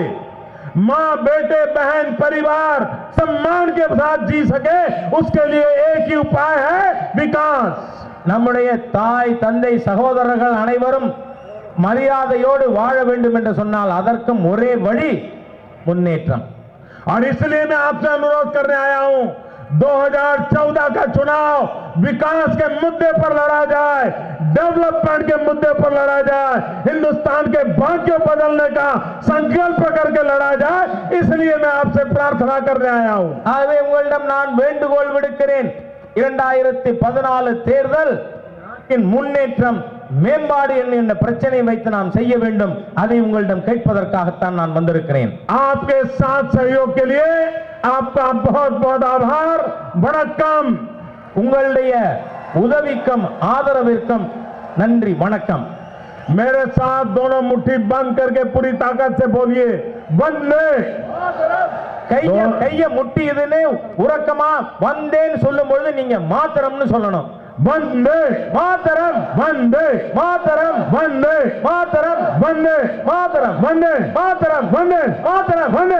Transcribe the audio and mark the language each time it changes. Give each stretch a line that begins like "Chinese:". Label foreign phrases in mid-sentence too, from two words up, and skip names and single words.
Hindi: माँ बेटे बहन परिवार सम्मान के साथ जी सके, उसके लिए एक ही उपाय है विकास.
Tamil: நம்முடைய தாய் தந்தை சகோதரர்கள் அனைவரும் மரியாதையோடு வாழ வேண்டும் என்று சொன்னால் அதற்கும் ஒரே வழி முன்னேற்றம்.
Hindi: और इसलिए मैं आपसे अनुरोध करने आया हूं, 2014 का चुनाव विकास के मुद्दे पर लड़ा जाए, डेवलपमेंट के मुद्दे पर लड़ा जाए, हिंदुस्तान के भाग्य बदलने का संकल्प करके लड़ा जाए. इसलिए मैं आपसे प्रार्थना करने आया हूं.
Tamil: ஆகவே உங்களிடம் நான் வேண்டுகோள் விடுக்கிறேன். 2014 தேர்தல் முன்னேற்றம் மேம்பாடு என்கின்ற பிரச்சனை வைத்து நாம் செய்ய வேண்டும். அதை உங்களிடம் கேட்பதற்காகத்தான் நான் வந்திருக்கிறேன்.
Hindi: आपके साथ सहयोग के लिए आपका बहुत बहुत आभार.
Tamil: வணக்கம். உங்களுடைய உதவிக்கும் ஆதரவிற்கும் நன்றி, வணக்கம்.
Hindi: मेरे साथ दोनों मुट्ठी बंद करके पूरी ताकत से बोलिए वंदे.
Tamil: கைய முட்டி இதுன்னு உறக்கமா வந்தேன்னு சொல்லும் பொழுது நீங்க மாத்திரம்னு சொல்லணும்.
Sanskrit: वंदे மாத்திரம், वंदे மாத்திரம், वंदे மாத்திரம், वंदे மாத்திரம், वंदे மாத்திரம், वंदे மாத்திரம், वंदे